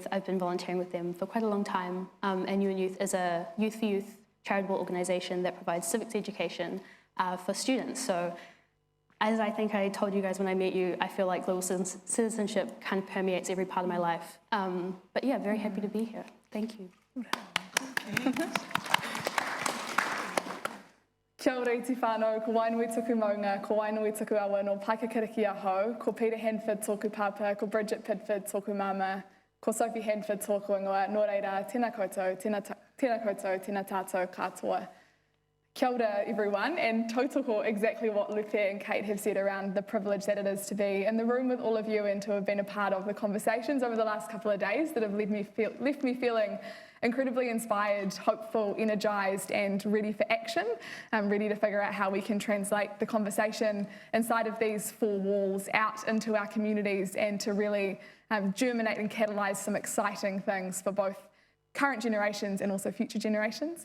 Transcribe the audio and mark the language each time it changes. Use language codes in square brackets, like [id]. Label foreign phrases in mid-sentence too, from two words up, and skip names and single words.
[en] I've been volunteering with them for quite a long time, and UN Youth is a youth for youth charitable organisation that provides civics education for students. So as I think I told you guys when I met you, I feel like global citizenship kind of permeates every part of my life. But yeah, very happy to be here. Thank you. [mi] Kia ora i te whānau, ko wainui tuku maunga, ko wainui tuku awa no Paikakiriki aho, ko Peter Hanford tōku papa, ko Bridget Pidford tōku mama, ko Sophie Hanford tōku ingoa, nō reira, tēnā koutou, tēnā koutou, tēnā tātou katoa. Kia ora [en] everyone, and tautoko exactly what Lupe and Kate have said around the privilege that it is to be in the room with all of you and to have been a part of the conversations over the last couple of days that have left me feeling incredibly inspired, hopeful, energised and ready for action. I'm ready to figure out how we can translate the conversation inside of these four walls out into our communities and to really germinate and catalyse some exciting things for both current generations and also future generations.